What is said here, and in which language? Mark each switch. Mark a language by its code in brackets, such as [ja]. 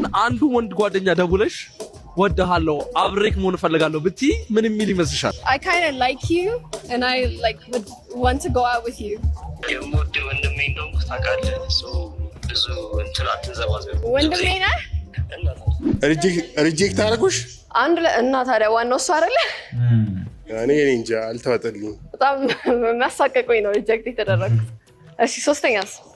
[am] አንዱ ወንድ ጓደኛ ደውለሽ ወድሃለሁ አብሬክ መሆን እፈልጋለሁ ብትይ ምን የሚል ይመስልሻል? [en] I kind of like you and I like would want to go out with you. [am] የምወደው ወንድሜ እንደውም ታውቃለህ። ብዙ እንትን አትንዘባዘብ። ወንድሜ ነህ ሪጀክት አደረጉሽ እና ታዲያ ዋናው እሱ አይደለ? እኔ እንጃ አልተዋጠልኝም። በጣም የሚያሳቀቁኝ ነው ሪጀክት የተደረግኩት። እሺ 3ኛስ?